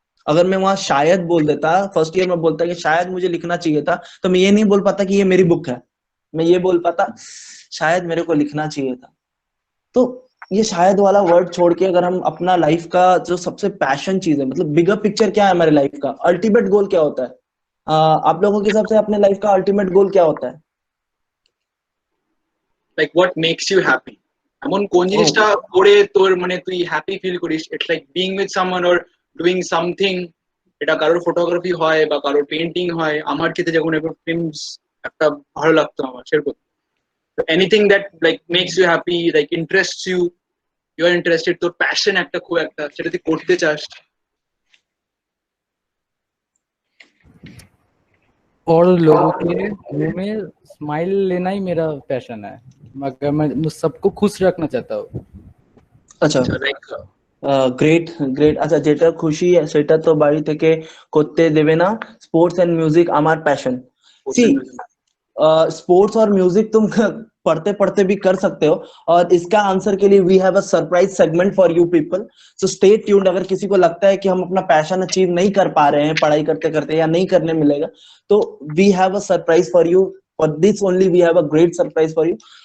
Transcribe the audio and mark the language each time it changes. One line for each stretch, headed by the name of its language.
Hindi: अगर मैं वहां शायद बोल देता, फर्स्ट ईयर में बोलता कि शायद मुझे लिखना चाहिए था, तो मैं ये नहीं बोल पाता कि ये मेरी बुक है, मैं ये बोल पाता शायद मेरे को लिखना चाहिए था। तो ये शायद वाला वर्ड छोड़ के अगर हम अपना लाइफ का जो सबसे पैशन चीज है, मतलब बिगर पिक्चर क्या है हमारे लाइफ का, अल्टीमेट गोल क्या होता है, आप लोगों के हिसाब से अपने लाइफ का अल्टीमेट गोल क्या होता है?
English: like what makes you happy,
Bangla: এমন কোন জিনিসটা করে তোর মানে তুই হ্যাপি ফিল করিস? It's like being with someone or
English: doing something,
Bangla: এটা কারোর ফটোগ্রাফি হয় বা কারোর পেন্টিং হয়, আমার ক্ষেত্রে যখন একবার ফিল্মস একটা ভালো লাগতো আমার সেরকম।
English: anything that like makes you happy, like interest you, you are interested,
Bangla: তোর প্যাশন একটা খুব একটা, সেটা তুই করতে চাস।
Hindi: और लोगों के मुंह में स्माइल लेना ही मेरा पैशन है, मगर मैं सबको खुश रखना चाहता हूँ।
Bangla: আচ্ছা,
English: Like great great.
Bangla: আচ্ছা, যেটা খুশি সেটা তো বাড়ি থেকে করতে দেবে না।
Hindi: স্পোর্টস एंड म्यूजिक আমার पैशन। सी स्पोर्ट्स और म्यूजिक तुम पढ़ते पढ़ते भी कर सकते हो, और इसका आंसर के लिए
English: We have a surprise segment for you people, so stay tuned.
Hindi: अगर किसी को लगता है कि हम अपना पैशन अचीव नहीं कर पा रहे हैं पढ़ाई करते करते या नहीं करने मिलेगा, तो
English: we have a surprise for you,
Hindi: for this only we have a great surprise for you.